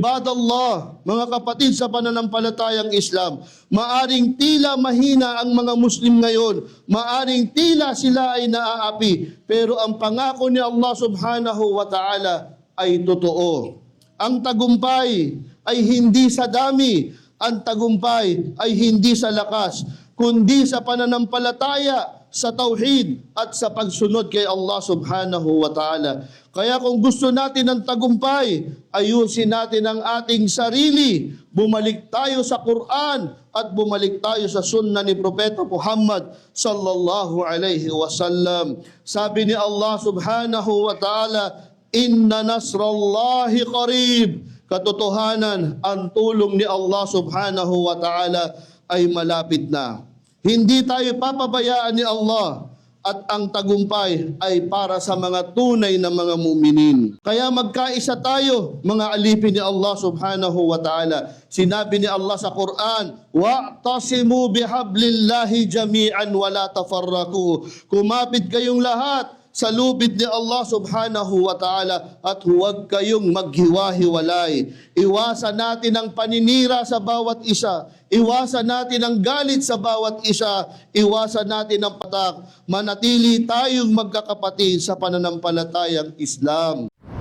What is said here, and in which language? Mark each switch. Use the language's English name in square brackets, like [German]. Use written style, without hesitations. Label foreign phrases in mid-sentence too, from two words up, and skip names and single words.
[Filipino] Ibadallah, mga kapatid sa pananampalatayang Islam, maaring tila mahina ang mga Muslim ngayon, maaring tila sila ay naaapi, pero ang pangako ni [Arabic] الله سبحانه وتعالى [Filipino] ay totoo. Ang tagumpay ay hindi sa dami, ang tagumpay ay hindi sa lakas, kundi sa pananampalataya, sa tauhid at sa pagsunod kay [Arabic] الله سبحانه وتعالى. [Filipino] Kaya kung gusto natin ng tagumpay, ayusin natin ang ating sarili. Bumalik tayo sa Quran at bumalik tayo sa sunnah ni Propeta Muhammad [Arabic] صلى الله عليه وسلم. [Filipino] Sabi ni [Arabic] الله سبحانه وتعالى إن نصر الله قريب. [Filipino] Katotohanan, ang tulong ni [Arabic] الله سبحانه وتعالى [Filipino] ay malapit na. Hindi tayo papabayaan ni Allah at ang tagumpay ay para sa mga tunay na mga muminin. Kaya magkaisa tayo, mga alipin ni [Arabic] الله سبحانه وتعالى. [Filipino] Sinabi ni Allah sa Quran, [Arabic] واعتصموا بحبل الله جميعا ولا تفرقوا. [Filipino] Kumapit kayong lahat sa lubid ni [Arabic] الله سبحانه وتعالى [Filipino] at huwag kayong maghiwa-hiwalay. Iwasan natin ang paninira sa bawat isa. Iwasan natin ang galit sa bawat isa. Iwasan natin ang patak. Manatili tayong magkakapatid sa pananampalatayang Islam.